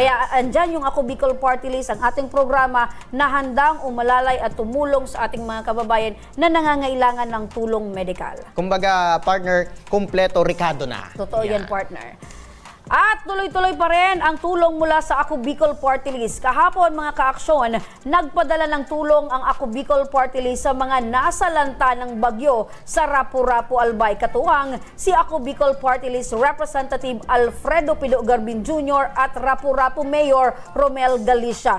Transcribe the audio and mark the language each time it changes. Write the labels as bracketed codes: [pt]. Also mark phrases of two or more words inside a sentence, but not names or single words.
[tl] Kaya andyan yung Ako Bicol Party List, ang ating programa na handang umalalay at tumulong sa ating mga kababayan na nangangailangan ng tulong medikal. Kumbaga, partner, kumpleto Ricardo na. Totoo yan, partner. At tuloy-tuloy pa rin ang tulong mula sa Ako Bicol Party List. Kahapon, mga kaaksyon, nagpadala ng tulong ang Ako Bicol Party List sa mga nasalanta ng bagyo sa Rapu-Rapu, Albay. Katuwang si Ako Bicol Party List Representative Alfredo Pido Garbin Jr. at Rapu-Rapu Mayor Romel Galicia.